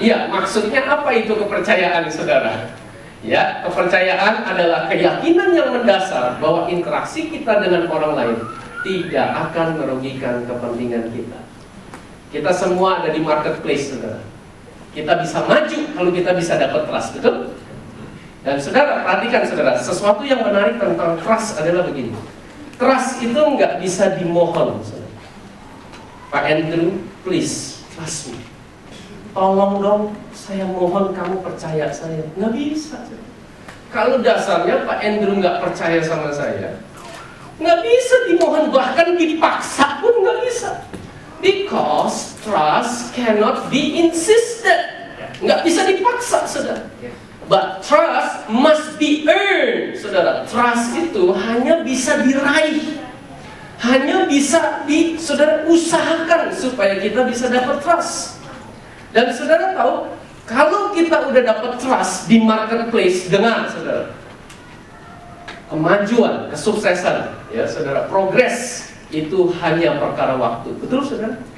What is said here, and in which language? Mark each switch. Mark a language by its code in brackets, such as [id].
[id] Ya, maksudnya apa itu kepercayaan, saudara? Ya, kepercayaan adalah keyakinan yang mendasar bahwa interaksi kita dengan orang lain tidak akan merugikan kepentingan kita. Kita semua ada di marketplace, saudara. Kita bisa maju kalau kita bisa dapat trust, betul? Dan saudara, perhatikan saudara, sesuatu yang menarik tentang trust adalah begini. Trust itu nggak bisa dimohon, saudara. [en] Pak Andrew, please trust me. [id] Tolong dong, saya mohon kamu percaya saya. Nggak bisa. Kalau dasarnya Pak Andrew nggak percaya sama saya, nggak bisa dimohon, bahkan dipaksa pun nggak bisa. [en] Because trust cannot be insisted. [id] Nggak bisa dipaksa, saudara. [en] But trust must be earned, [id] saudara. Trust itu hanya bisa diraih, hanya bisa saudara usahakan supaya kita bisa dapat trust. Dan saudara tahu, kalau kita udah dapat trust di marketplace, dengar saudara, kemajuan, kesuksesan, ya saudara, progres itu hanya perkara waktu. Betul saudara?